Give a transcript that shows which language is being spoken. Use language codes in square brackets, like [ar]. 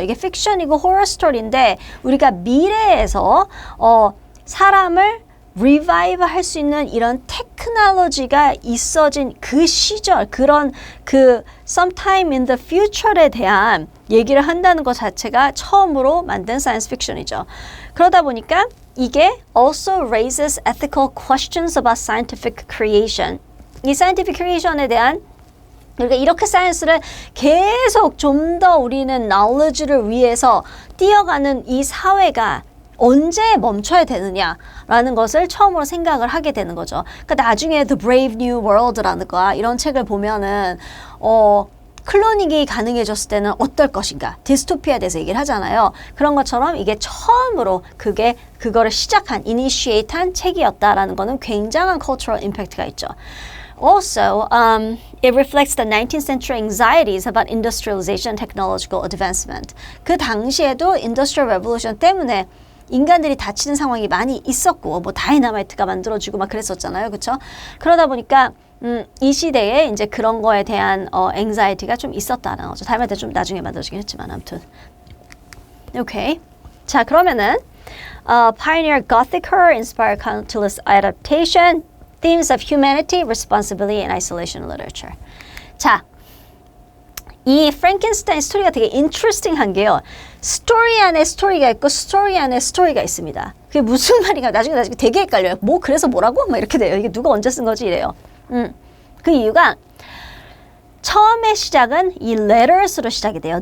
[ko] 이게 픽션이고 호러 스토리인데 우리가 미래에서 사람을 revive 할 수 있는 이런 테크놀로지가 있어진 그 시절 그런 [en] sometime in the future [ko] 에 대한 얘기를 한다는 것 자체가 처음으로 만든 사이언스 픽션이죠. 그러다 보니까 이게 [en] also raises ethical questions about scientific creation. [ko] 이 [en] scientific creation [ko] 에 대한 그러니까 이렇게 사이언스를 계속 좀 더 우리는 knowledge를 위해서 뛰어가는 이 사회가 언제 멈춰야 되느냐라는 것을 처음으로 생각을 하게 되는 거죠. 그러니까 나중에 The Brave New World라는 거 이런 책을 보면은 클로닝이 가능해졌을 때는 어떨 것인가 디스토피아에 대해서 얘기를 하잖아요. 그런 것처럼 이게 처음으로 그거를 시작한 이니시에이트한 책이었다라는 거는 굉장한 [en] cultural impact [ko] 가 있죠. [en] Also, it reflects the 19th century anxieties about industrialization and technological advancement. [ko] 그 당시에도 [en] industrial revolution [ko] 때문에 인간들이 다치는 상황이 많이 있었고 뭐 다이너마이트가 만들어지고 막 그랬었잖아요. 그렇죠? 그러다 보니까 이 시대에 이제 그런 거에 대한 anxiety가 좀 있었다는 거죠. 다이너마이트 좀 나중에 만들어지긴 했지만 아무튼. 오케이. 자, 그러면은 [en] pioneer Gothic horror inspired countless adaptation, themes of humanity, responsibility, and isolation literature. [ko] 자, 이 프랑켄슈타인 스토리가 되게 인트레스팅한 게요. 스토리 안에 스토리가 있고 스토리 안에 스토리가 있습니다. 그게 무슨 말인가 나중에 되게 헷갈려요. 뭐 그래서 뭐라고? 막 이렇게 돼요. 이게 누가 언제 쓴 거지 이래요. 그 이유가 처음에 시작은 이 letters로 시작이 돼요.